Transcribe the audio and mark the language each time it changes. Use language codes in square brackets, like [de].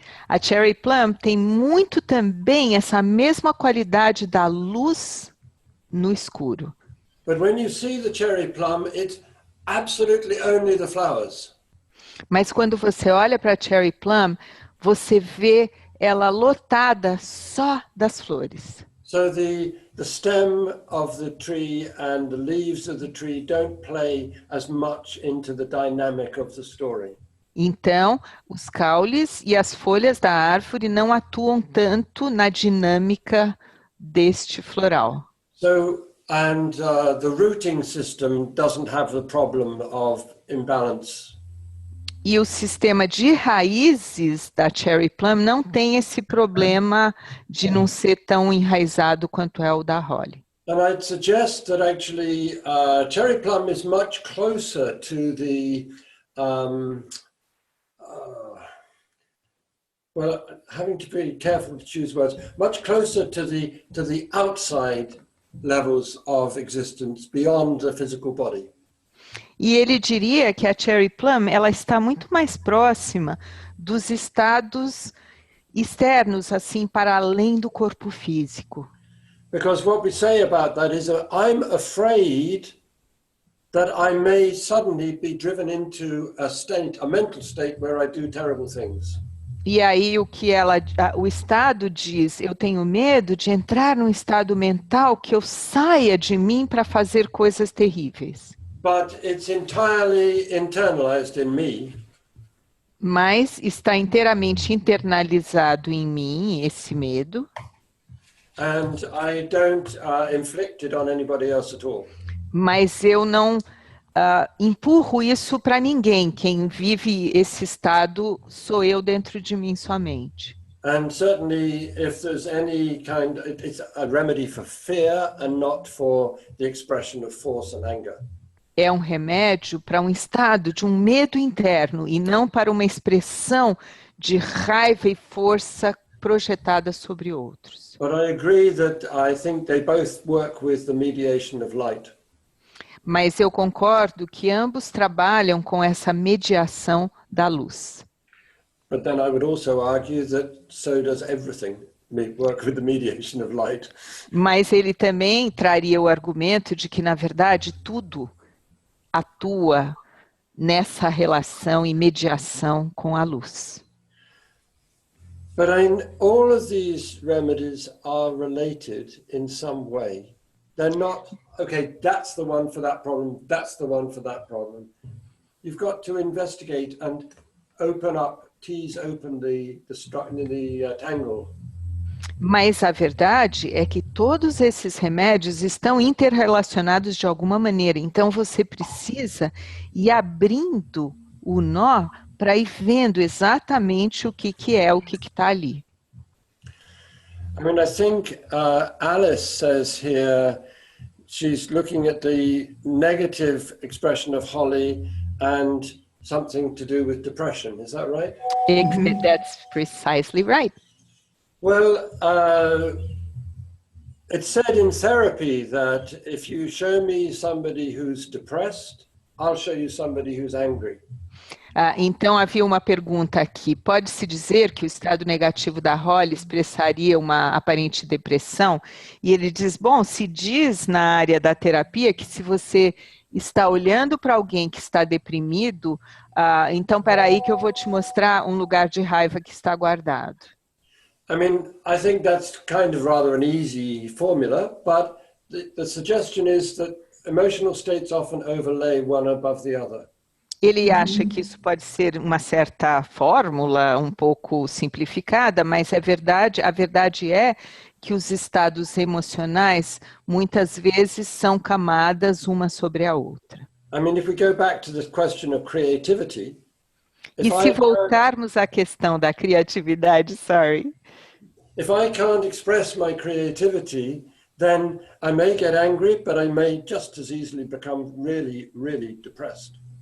[pt] A cherry plum tem muito também essa mesma qualidade da luz no escuro. [en] But when you see the cherry plum, it's absolutely only the flowers. [pt] Mas quando você olha para a cherry plum, você vê ela lotada só das flores. [en] So the stem of the tree and the leaves of the tree don't play as much into the dynamic of the story. [pt] Então, os caules e as folhas da árvore não atuam tanto na dinâmica deste floral. [en] So, and the rooting system doesn't have the problem of imbalance. [pt] E o sistema de raízes da cherry plum não tem esse problema de não ser tão enraizado quanto é o da holly. [en] And I'd suggest that actually cherry plum is much closer to the well, having to be careful to choose words, much closer to the outside levels of existence beyond the physical body. [pt] E ele diria que a cherry plum ela está muito mais próxima dos estados externos, assim, para além do corpo físico. [en] Because what we say about that is that I'm afraid that I may suddenly be driven into a mental state where I do terrible things. [pt] E aí o estado diz, eu tenho medo de entrar num estado mental que eu saia de mim para fazer coisas terríveis. [en] But it's entirely internalized in me. [pt] Mas está inteiramente internalizado em mim esse medo. [en] And I don't inflict it on anybody else at all. [pt] Mas eu não empurro isso para ninguém. Quem vive esse estado sou eu dentro de mim somente. [en] And certainly if there's any it's a remedy for fear and not for the expression of force and anger. [pt] É um remédio para um estado de um medo interno e não para uma expressão de raiva e força projetada sobre outros. [en] But I agree that I think they both work with the mediation of light. [pt] Mas eu concordo que ambos trabalham com essa mediação da luz. [en] But then I would also argue that so does everything. Work with the mediation of light. [pt] Mas ele também traria o argumento de que, na verdade, tudo atua nessa relação e mediação com a luz. [en] But all of these remedies are related in some way. They're not, okay, that's the one for that problem, that's the one for that problem. You've got to investigate and open up, tease open the tangle. [pt] Mas a verdade é que todos esses remédios estão interrelacionados de alguma maneira. Então você precisa ir abrindo o nó para ir vendo exatamente o que é, o que está ali. [en] I mean, I think Alice says here, she's looking at the negative expression of holly and something to do with depression. Is that right? That's precisely right. Well, it's said in therapy that if you show me somebody who's depressed, I'll show you somebody who's angry. [pt] Então havia uma pergunta aqui. Pode-se dizer que o estado negativo da Holly expressaria uma aparente depressão? E ele diz, bom, se diz na área da terapia que se você está olhando para alguém que está deprimido, então peraí que eu vou te mostrar um lugar de raiva que está guardado. [en] I mean, I think that's kind of rather an easy formula, but the suggestion is that emotional states often overlay one above the other. [pt] Ele acha que isso pode ser uma certa fórmula, um pouco simplificada, mas a verdade é que os estados emocionais muitas vezes são camadas uma sobre a outra. [en] I mean, if we go back to the question of creativity, [pt] e se voltarmos à questão da criatividade, [en] if I can't express my creativity, then I may get angry, but I may just as easily become really, really depressed.